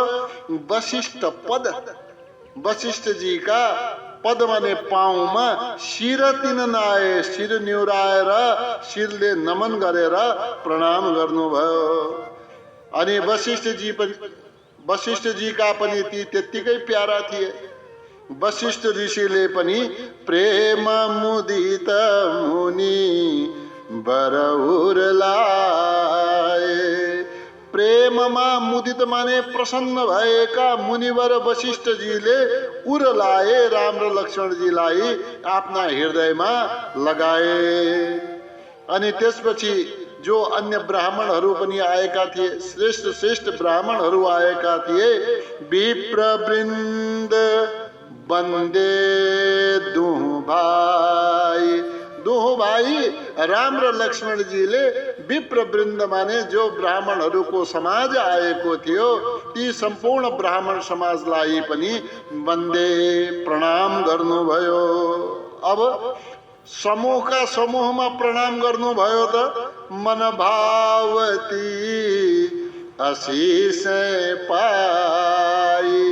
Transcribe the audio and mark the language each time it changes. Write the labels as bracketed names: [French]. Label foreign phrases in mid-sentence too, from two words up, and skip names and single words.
[Nepali] वशिष्ठ पद, वशिष्ठजीका पद माने पाउमा [Awadhi] शिर तिन नाए, [Nepali] शिर निहुराएर शिरले नमन गरेर प्रणाम गर्नुभयो। अनि वशिष्ठजीका पनि ती त्यत्तिकै प्यारा थिए। वशिष्ठ ऋषिले पनि [Awadhi] प्रेम मुदित मुनि बर उर लाए। [Nepali] प्रेममा मुदित माने प्रसन्न भएका मुनिवर वशिष्ठजीले [Awadhi] उर लाए, [Nepali] राम र लक्ष्मणजीलाई आफ्ना हृदयमा लगाए। अनि त्यसपछि जो अन्य ब्राह्मणहरू पनि आएका थिए, श्रेष्ठ श्रेष्ठ ब्राह्मणहरू आएका थिए। [Awadhi] विप्र वृन्द बन्दे दुहु भाई, दुहु भाई [Nepali] राम र लक्ष्मणजीले विप्र वृन्द माने जो ब्राह्मणहरूको समाज आएको थियो, ती सम्पूर्ण ब्राह्मण समाजलाई पनि वन्दे प्रणाम गर्नुभयो। अब समूहका समूहमा प्रणाम गर्नुभयो त [Awadhi] मन भावती आशीष पाई।